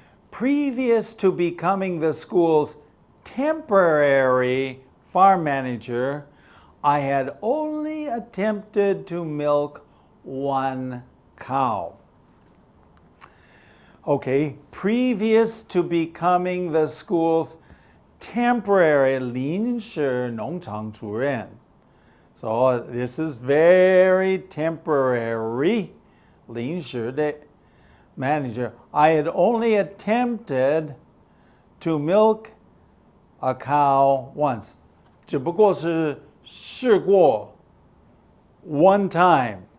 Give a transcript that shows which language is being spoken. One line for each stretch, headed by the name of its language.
English: Previous to becoming the school's temporary farm manager, I had only attempted to milk one cow. Okay, previous to becoming the school's temporary
Chinese: 临时农场主任.
English: So this is very temporary.
Chinese: 临时的 manager.
English: I had only attempted to milk a cow once.
Chinese: 只不过是试过
English: one time.